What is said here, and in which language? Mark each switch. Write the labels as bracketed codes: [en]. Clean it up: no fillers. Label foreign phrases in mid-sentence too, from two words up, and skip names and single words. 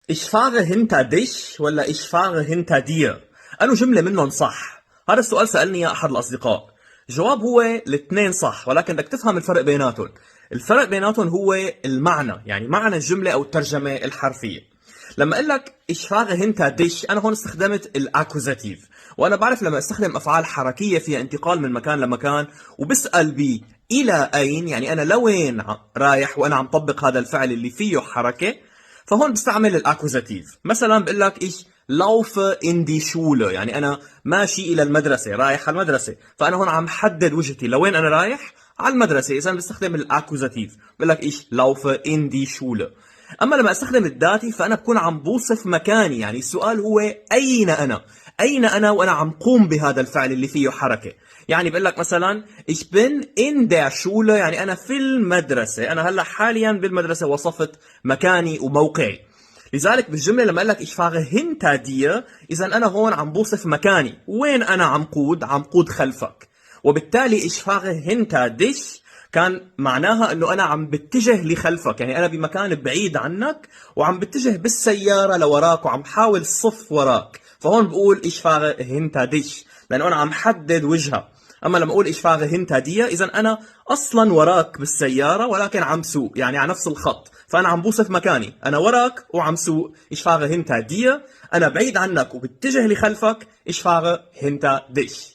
[de] Ich fahre hinter dich ولا ich fahre hinter dir؟ [ar] أنو جملة منهم صح؟ هذا السؤال سألني إياه أحد الأصدقاء. الجواب هو الاثنين صح، ولكن بدك تفهم الفرق بيناتهم. الفرق بيناتهم هو المعنى، يعني معنى الجملة أو الترجمة الحرفية. لما أقول لك [de] ich fahre hinter dich، [ar] أنا هون استخدمت الأكوزاتيف، وأنا بعرف لما استخدم أفعال حركية فيها انتقال من مكان لمكان وبسأل بي إلى أين، يعني أنا لوين رايح وأنا عم طبق هذا الفعل اللي فيه حركة، فهون بستعمل الاكوزاتيف. مثلا بقول لك [de] ich laufe in die Schule، [ar] يعني انا ماشي الى المدرسه، رايح على المدرسه، فانا هون عم حدد وجهتي لوين انا رايح، على المدرسه، اذا بستخدم الاكوزاتيف بقول لك [de] ich laufe in die Schule. [ar] اما لما استخدم الداتي فانا بكون عم بوصف مكاني، يعني السؤال هو اين انا؟ اين انا وانا عم قوم بهذا الفعل اللي فيه حركه. يعني بقول لك مثلا [de] ich bin in der Schule، [ar] يعني انا في المدرسه، انا هلا حاليا بالمدرسه، وصفت مكاني وموقعي. لذلك بالجمله لما اقول لك [de] ich fahre hinter dir، [ar] اذا انا هون عم بوصف مكاني، وين انا عم قود؟ عم قود خلفك. وبالتالي [de] ich fahre hinter dich [ar] كان معناها انه انا عم بتجه لخلفك، يعني انا بمكان بعيد عنك وعم بتجه بالسياره لوراك وعم حاول صف وراك، فهون بقول [de] ich fahre hinter dich [ar] لانه انا عم حدد وجهه. اما لما اقول [de] ich fahre hinter dir، [ar] اذا انا اصلا وراك بالسياره ولكن عم سوق، يعني على نفس الخط، فانا عم بوصف مكاني، انا وراك وعم سوق [de] ich fahre hinter dir. [ar] انا بعيد عنك وبتجه لخلفك [de] ich fahre hinter dich.